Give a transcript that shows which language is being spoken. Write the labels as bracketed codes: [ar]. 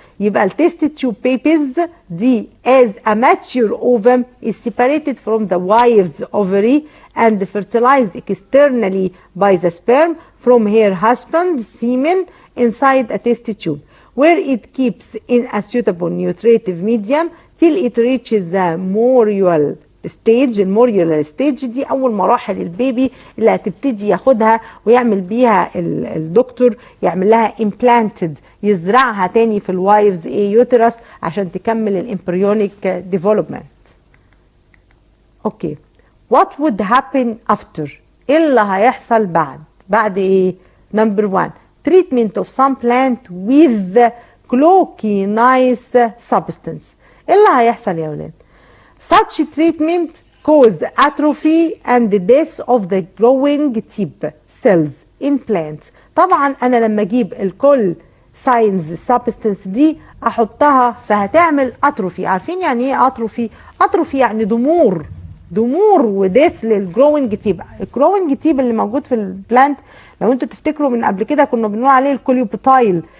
[en] يبقى التست tube babies دي as a mature ovum is separated from the wife's ovary and fertilized externally by the sperm from her husband's semen inside a test tube, where it keeps in a suitable nutritive medium till it reaches the morial stage. [ar] الموريال ستيج دي اول مراحل البيبي اللي هتبتدي ياخدها ويعمل بيها الدكتور، يعمل لها امبلانتد، يزرعها تاني في الوايفز يوترس عشان تكمل الامبريونيك ديفلوبمنت. [en] Okay, what would happen after؟ [ar] ايه اللي هيحصل بعد ايه؟ نمبر [en] 1 treatment of some plant with glucokinase substance. [ar] ايه اللي هيحصل يا ولاد؟ [en] Such treatment caused atrophy and the death of the growing tip cells in plants. [ar] طبعا انا لما اجيب الكل ساينز سبستنس دي احطها فهتعمل اتروفي. عارفين يعني ايه اتروفي؟ اتروفي يعني ضمور وديث للجروينج تيب. الجروينج تيب اللي موجود في البلانت لو انتوا تفتكروا من قبل كده كنا بنقول عليه الكوليوبوتايل.